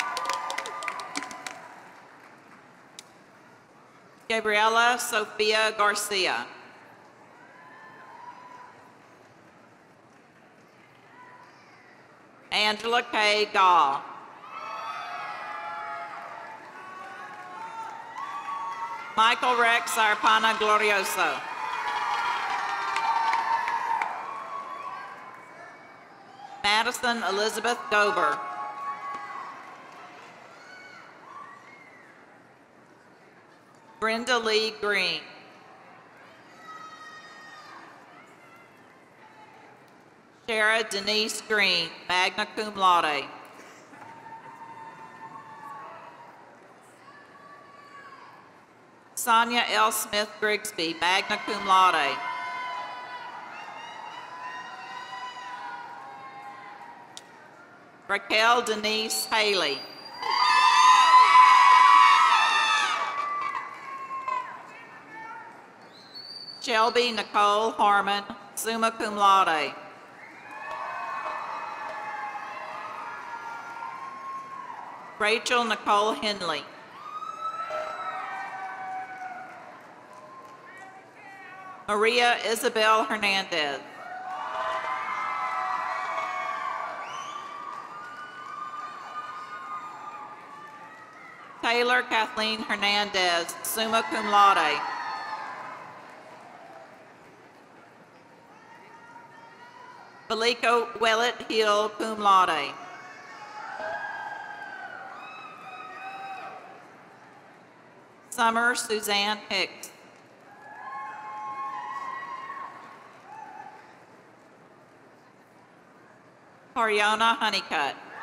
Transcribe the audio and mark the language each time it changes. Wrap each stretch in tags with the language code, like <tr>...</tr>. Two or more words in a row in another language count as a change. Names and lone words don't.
<en>Gabriela Sofia Garcia. Angela K. Gall. Michael Rex Arpana Glorioso. Madison Elizabeth Dober. Brenda Lee Green. Shara Denise Green,</en> <la>magna cum laude.</la> <en>Sonia L. Smith Grigsby,</en> <la>magna cum laude.</la> <en>Raquel Denise Haley. Shelby Nicole Harmon,</en> <la>summa cum laude.</la> <en>Rachel Nicole Henley. Maria Isabel Hernandez. Taylor Kathleen Hernandez,</en> <la>summa cum laude.</la> <en>Felico Willett Hill,</en> <la>cum laude.</la> <en>Summer Suzanne Hicks. Ariana Honeycutt.</en>